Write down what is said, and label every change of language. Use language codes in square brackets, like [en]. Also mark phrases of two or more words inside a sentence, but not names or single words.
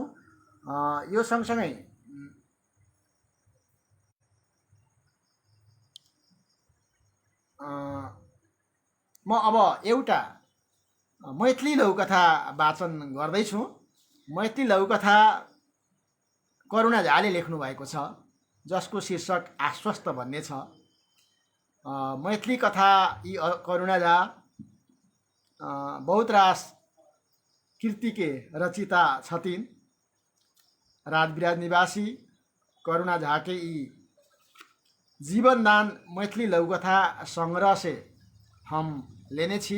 [ne] यो सँगसँगै म अब एउटा मैथिली लघुकथा वाचन गर्दैछु। मैथिली लघुकथा करुणा झाले लेख्नु भएको छ, जसको शीर्षक आश्वस्त भन्ने छ। [mai] मैथिली कथा यी करुणा झा बहुत रास कृतिके रचिता छथिन्। राजविराज निवासी करुणा झाके यी जीवनदान मैथिली लघुकथा संग्रह से हम लेने छी।